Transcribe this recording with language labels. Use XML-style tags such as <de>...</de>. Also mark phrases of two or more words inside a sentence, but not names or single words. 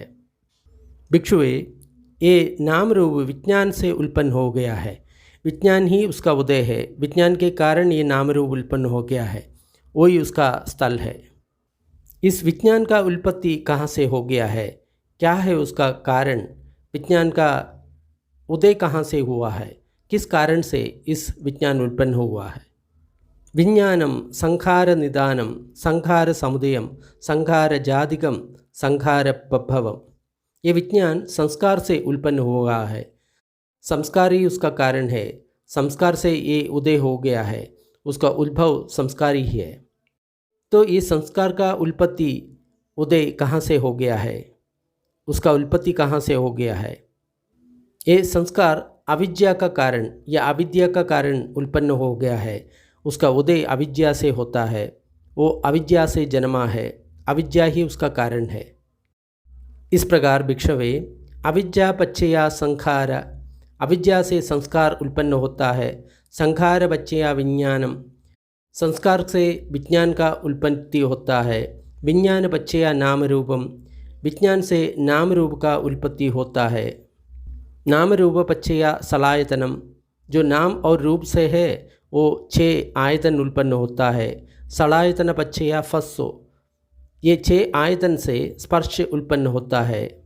<hi>भिक्षुवे, ये नाम रूप विज्ञान से उत्पन्न हो गया है, विज्ञान ही उसका उदय है, विज्ञान के कारण ये नाम रूप उत्पन्न हो गया है, वही उसका स्थल है। इस विज्ञान का उत्पत्ति कहाँ से हो गया है, क्या है उसका कारण, विज्ञान का उदय कहाँ से हुआ है, किस कारण से इस विज्ञान उत्पन्न हुआ है।</hi> <pi>विज्ञानम संखार निदानम संखार समुदयम संखार जातिकम संखार प्रभवम।</pi> <hi>ये विज्ञान संस्कार से उत्पन्न हुआ है, संस्कार ही उसका कारण है, संस्कार से ये उदय हो गया है, उसका उद्भव संस्कार ही है। तो ये संस्कार का उत्पत्ति उदय कहाँ से हो गया है, उसका उत्पत्ति कहाँ से हो गया है। ये संस्कार अविद्या का कारण या अविद्या का कारण उत्पन्न हो गया है, उसका उदय अविद्या से होता है, वो अविद्या से जन्मा है, अविद्या ही उसका कारण है। इस प्रकार भिक्षवे,</hi> <pi>अविद्या पच्चया संखार,</pi> <hi>अविद्या से संस्कार उत्पन्न होता है,</hi> <pi>संखार पच्चया विज्ञानम,</pi> <hi>संस्कार से विज्ञान का उत्पत्ति होता है,</hi> <pi>विज्ञान पच्चया नाम रूपम,</pi> <hi>विज्ञान से नाम रूप का उत्पत्ति होता है,</hi> <pi>नाम रूप पच्चया सलायतनम,</pi> <hi>जो नाम और रूप से है वो छह आयतन उत्पन्न होता है,</hi> <pi>सलायतन पच्चया फस्सो,</pi> <hi>ये छह आयतन से स्पर्श उत्पन्न होता है,</hi>